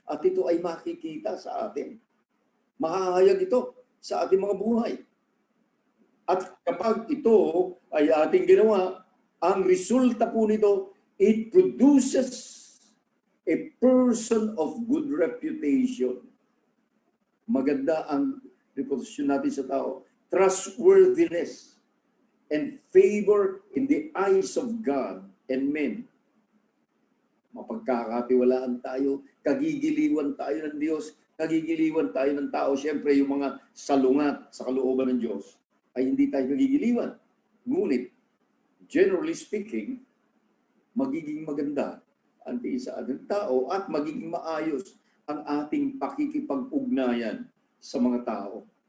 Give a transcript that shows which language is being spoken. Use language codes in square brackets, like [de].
[tl] At ito ay makikita sa atin. Mahahayag ito sa ating mga buhay. At kapag ito ay ating ginawa, ang resulta po nito, [en] it produces a person of good reputation. [tl] Maganda ang reputasyon natin sa tao. [en] Trustworthiness and favor in the eyes of God and men. [tl] Mapagkakatiwalaan tayo, kagigiliwan tayo ng Diyos, kagigiliwan tayo ng tao. Siyempre, yung mga salungat sa kalooban ng Diyos ay hindi tayo kagigiliwan. Ngunit, [en] generally speaking, [tl] magiging maganda ang tingin sa ating tao at magiging maayos ang ating pakikipag-ugnayan sa mga tao.